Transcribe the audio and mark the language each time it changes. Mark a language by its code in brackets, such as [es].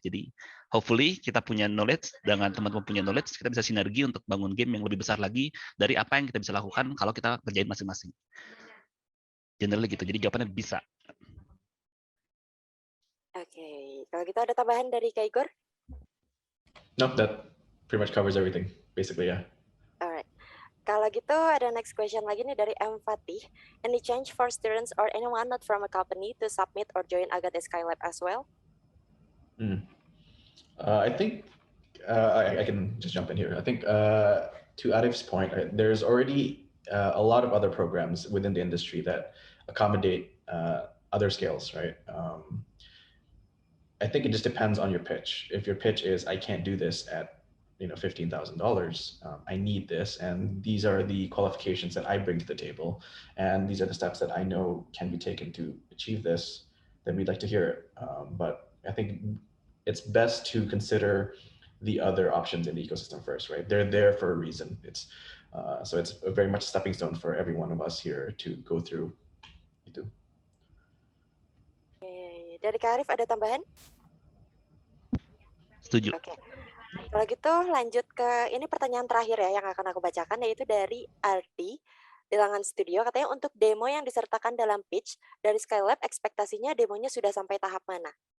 [id] Jadi hopefully kita punya knowledge dengan teman-teman punya knowledge, kita bisa sinergi untuk bangun game yang lebih besar lagi dari apa yang kita bisa lakukan kalau kita kerjain masing-masing. Generally gitu, jadi jawabannya bisa. Oke, kalau gitu ada tambahan dari Kak Igor? [en] No, that pretty much covers everything, basically, yeah. [id] Alright, kalau gitu ada [en] next question [id] lagi nih dari M. Fatih. [en] Any change for students or anyone not from a company to submit or join Agate Skylab as well? I think I can just jump in here. I think to Arif's point, there's already a lot of other programs within the industry that accommodate other scales, right? I think it just depends on your pitch. If your pitch is, I can't do this at $15,000, I need this, and these are the qualifications that I bring to the table, and these are the steps that I know can be taken to achieve this, then we'd like to hear it. But I think it's best to consider the other options in the ecosystem first, right? They're there for a reason. So it's a very much stepping stone for every one of us here to go through. [id] Gitu. Oke, dari Kak Arif ada tambahan? Setuju. Oke. Kalau gitu lanjut ke ini pertanyaan terakhir ya yang akan aku bacakan, yaitu dari Ardi di Langan Studio. Katanya untuk demo yang disertakan dalam pitch dari Skylab, ekspektasinya demonya sudah sampai tahap mana?